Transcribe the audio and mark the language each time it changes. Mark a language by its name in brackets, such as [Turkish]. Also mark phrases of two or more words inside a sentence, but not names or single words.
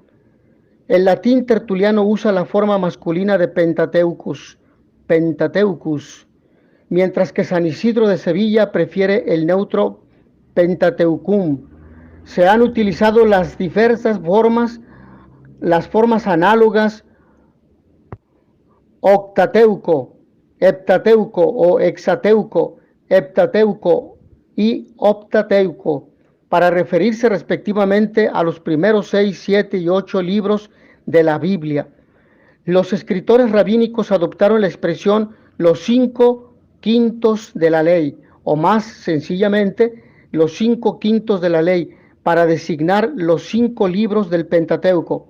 [Spanish] El latín Tertuliano usa la forma masculina de Pentateucus, mientras que San Isidro de Sevilla prefiere el neutro Pentateucum. Se han utilizado las diversas formas, las formas análogas octateuco, heptateuco o hexateuco, heptateuco y optateuco, para referirse respectivamente a los primeros 6, 7 y 8 libros de la Biblia. Los escritores rabínicos adoptaron la expresión los 5 quintos de la ley, o más sencillamente, los 5 quintos de la ley, para designar los 5 libros del Pentateuco.